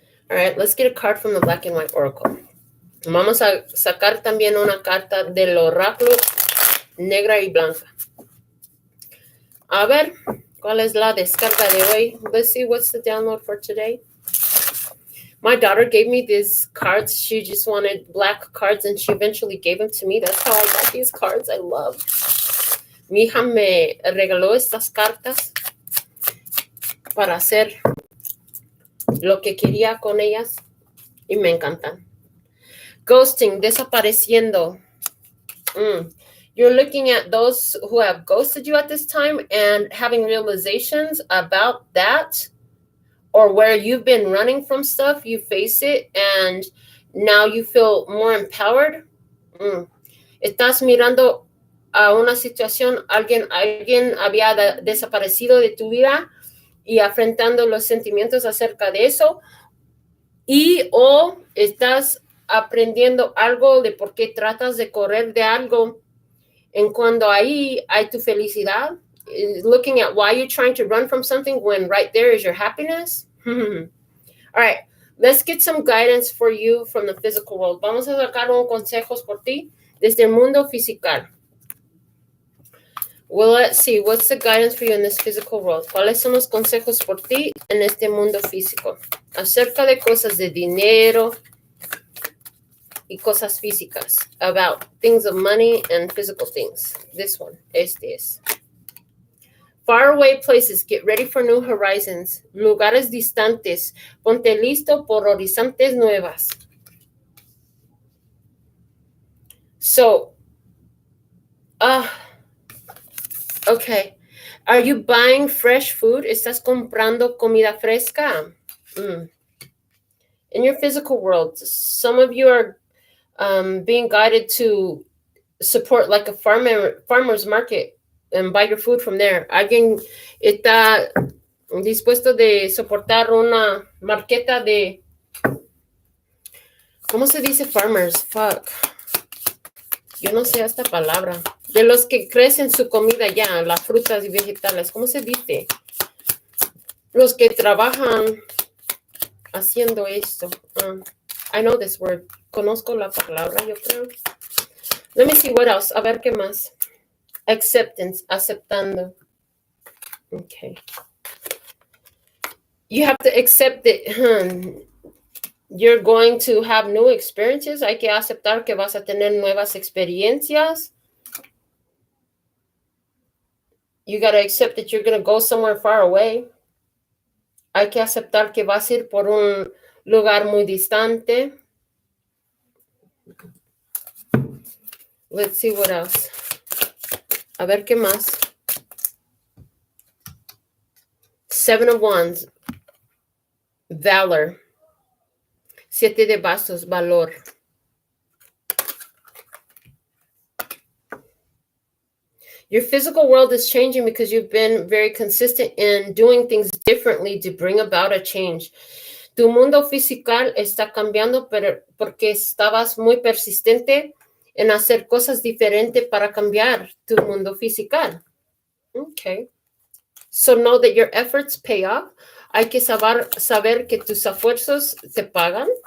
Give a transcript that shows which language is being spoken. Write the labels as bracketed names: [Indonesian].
[English] All right, let's get a card from the Black and White Oracle. [Spanish] Vamos a sacar también una carta del oráculo negra y blanca. A ver, ¿cuál es la descarga de hoy? [English] Let's see what's the download for today. My daughter gave me these cards. She just wanted black cards, and she eventually gave them to me. That's how I got these cards. I love. [Spanish] Mi hija me regaló estas cartas para hacer lo que quería con ellas, y me encantan. [English] Ghosting, desapareciendo. You're looking at those who have ghosted you at this time and having realizations about that, or where you've been running from stuff, you face it, and now you feel more empowered. [Spanish] Estás mirando a una situación, alguien había desaparecido de tu vida y afrontando los sentimientos acerca de eso, o estás aprendiendo algo de por qué tratas de correr de algo, en cuando ahí hay tu felicidad, [English] looking at why you're trying to run from something when right there is your happiness. All right, let's get some guidance for you from the physical world. [Spanish] Vamos a sacar unos consejos por ti desde el mundo físico. [English] Well, let's see, what's the guidance for you in this physical world? [Spanish] ¿Cuáles son los consejos por ti en este mundo físico? Acerca de cosas de dinero y cosas físicas. [English] About things of money and physical things. This one, [Spanish] este es. [English] Faraway places, get ready for new horizons. [Spanish] Lugares distantes, ponte listo por horizontes nuevas. [English] So, okay. Are you buying fresh food? [Spanish] ¿Estás comprando comida fresca? [English] In your physical world, some of you are being guided to support like a farmer's market and buy your food from there. [Spanish] Alguien está dispuesto de soportar una marqueta de... ¿Cómo se dice farmers? Fuck. Yo no sé esta palabra. De los que crecen su comida ya, las frutas y vegetales. ¿Cómo se dice? Los que trabajan haciendo esto. [English] I know this word. [Spanish] Conozco la palabra, yo creo. [English] Let me see what else. [Spanish] A ver qué más. [English] Acceptance. Aceptando. Okay. You have to accept it. You're going to have new experiences. [Spanish] Hay que aceptar que vas a tener nuevas experiencias. [English] You got to accept that you're going to go somewhere far away. [Spanish] Hay que aceptar que vas a ir por un lugar muy distante. [English] Let's see what else. [Spanish] A ver qué más. [English] 7 of Wands. Valor. [Spanish] 7 de bastos, valor. [English] Your physical world is changing because you've been very consistent in doing things differently to bring about a change. [Spanish] Tu mundo físico está cambiando porque estabas muy persistente en hacer cosas diferentes para cambiar tu mundo físico. [English] Okay. So know that your efforts pay off. [Spanish] Hay que saber que tus esfuerzos te pagan.